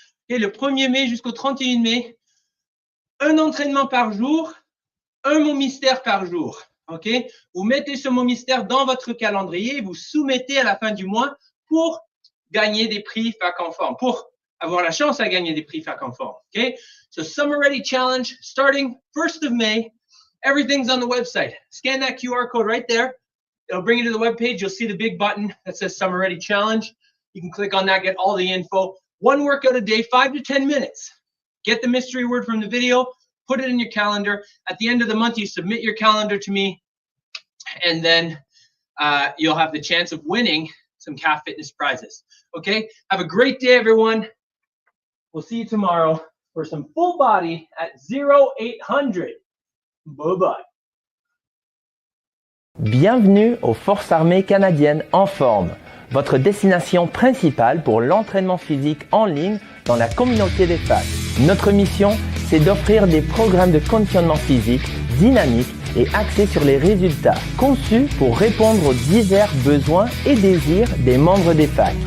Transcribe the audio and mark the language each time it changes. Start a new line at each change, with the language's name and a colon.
French: Et le 1er mai jusqu'au 31 mai, un entraînement par jour, un mot mystère par jour. OK? Vous mettez ce mot mystère dans votre calendrier et vous soumettez à la fin du mois pour gagner des prix Fac en forme, pour avoir la chance à gagner des prix Fac en forme. OK?
English: So Summer Ready Challenge starting 1st of May. Everything's on the website. Scan that QR code right there. It'll bring you to the webpage. You'll see the big button that says Summer Ready Challenge. You can click on that, get all the info. One workout a day, 5 to 10 minutes. Get the mystery word from the video, put it in your calendar. At the end of the month, you submit your calendar to me, and then you'll have the chance of winning some calf fitness prizes. Okay, have a great day, everyone. We'll see you tomorrow for some full body at 0800. Bye-bye.
French: Bienvenue aux Forces armées canadiennes en forme, votre destination principale pour l'entraînement physique en ligne dans la communauté des FAC. Notre mission, c'est d'offrir des programmes de conditionnement physique dynamiques et axés sur les résultats, conçus pour répondre aux divers besoins et désirs des membres des FAC.